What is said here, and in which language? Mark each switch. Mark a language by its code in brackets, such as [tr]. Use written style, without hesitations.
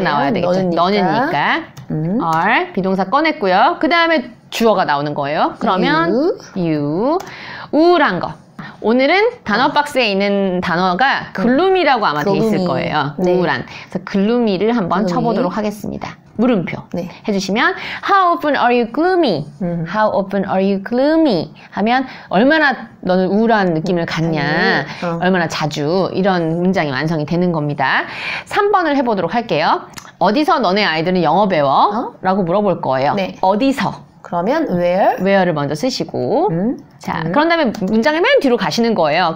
[ko] 나와야 되겠죠. 너는니까. are 비동사 꺼냈고요. 그 다음에 주어가 나오는 거예요. 그러면 you 우울한 거. 오늘은 단어 박스에 있는 단어가 gloommy라고 아마 돼 있을 거예요. 우울한. 그래서 gloommy를 한번 쳐보도록 하겠습니다. 물음표 해주시면 [en] How often are you gloomy? How often are you gloomy? [ko] 하면 얼마나 너는 우울한 느낌을 갖냐? 얼마나 자주 이런 문장이 완성이 되는 겁니다. 3번을 해보도록 할게요. 어디서 너네 아이들은 영어 배워? 라고 물어볼 거예요. 어디서? 그러면 where를 먼저 쓰시고 자 그런 다음에 문장의 맨 뒤로 가시는 거예요.